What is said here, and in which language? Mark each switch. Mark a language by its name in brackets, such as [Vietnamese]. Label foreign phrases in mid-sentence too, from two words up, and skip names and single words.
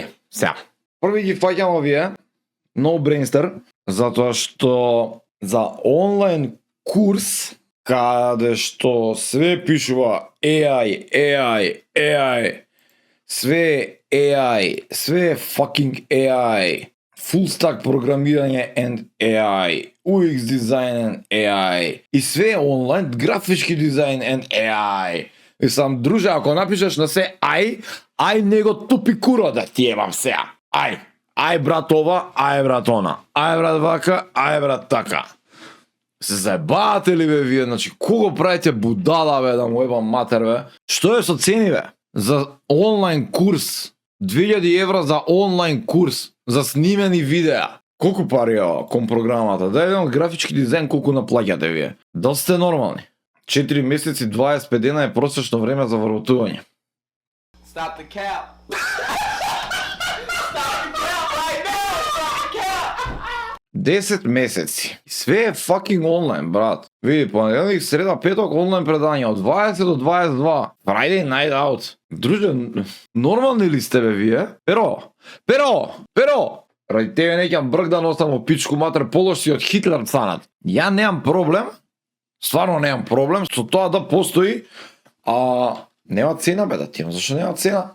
[Macedonian] Сега, први ги фаќам овие, [English] no brainster, [Macedonian] затоа што за онлайн курс, каде што све пишува AI, све [English] fucking AI, full stack [Macedonian] програмирање [English] and AI, [Macedonian] UX дизајн [English] and AI, [Macedonian] и све онлайн, графички дизајн [English] and AI. [Macedonian] И сам, друже, ако напишеш на се ај него тупи куро да ти ебам сега. Ај брат ова, ај брат она, ај брат вака, ај брат така. Се заебавате ли бе вие, значи кого правите будала бе, да му ебам матер бе? Што е со цени бе? За онлайн курс, 2000 евра за онлайн курс, за снимени видеа. Колку пари е ова кон програмата? Да еден графички дизајн колку наплаќате вие? Дали сте нормални? 4 месеци 25 дена е просечно време за вработување. [English] Stop the cap. Stop the cap right now. Stop the cap. [Macedonian] 10 месеци. Све е fucking онлайн, брат. Види, понеделник, среда, петок, онлайн предања од 20 до 22. [English] Friday night out. [Macedonian] Друже, нормални ли сте бе вие? Перо! Ради тебе неќам брк да носам во пичку матер, полош си од Хитлер цанат. Ја немам проблем, стварно немам проблем со тоа да постои, нема цена бе да ти имам, зашто нема цена?